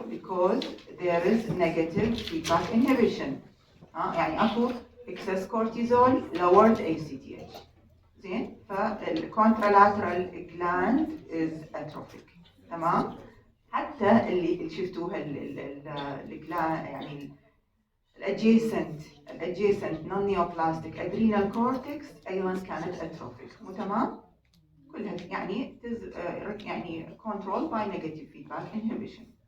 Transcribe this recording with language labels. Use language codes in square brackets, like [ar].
[en] Because there is negative feedback inhibition. [ar] يعني اكو [en] excess cortisol lowered ACTH. [ar] زين. [en] فالكونترالاترال gland is atrophic. [ar] تمام. حتى اللي شفتوها الجلاند يعني الادجيسنت non neoplastic adrenal cortex ايضا كانت atrophic. مو تمام؟ كلها يعني يعني [en] controlled by negative feedback inhibition.